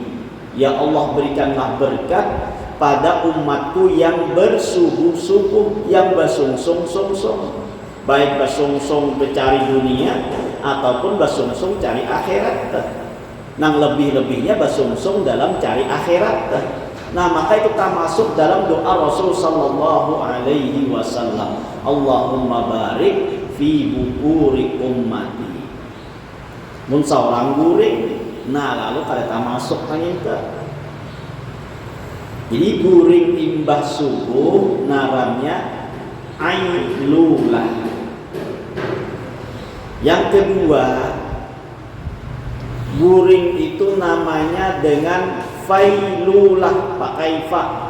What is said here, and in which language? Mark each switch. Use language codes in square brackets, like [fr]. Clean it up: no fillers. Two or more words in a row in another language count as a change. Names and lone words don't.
[bjn] Ya Allah, berikanlah berkat pada umatku yang bersubuh-subuh, yang basungsung-sungsung, baik basungsung mencari dunia ataupun basungsung cari akhirat. Nang lebih-lebihnya basungsung dalam cari akhirat. Nah maka itu termasuk dalam doa Rasul [ar] صلى الله عليه وسلم. اللهم بارك في بكور أمتي. [bjn] Mun seorang guring, nah lalu kada termasuk hanya. Jadi guring imbah subuh naramnya ailulah. Yang kedua, guring itu namanya dengan failulah, pakai fa.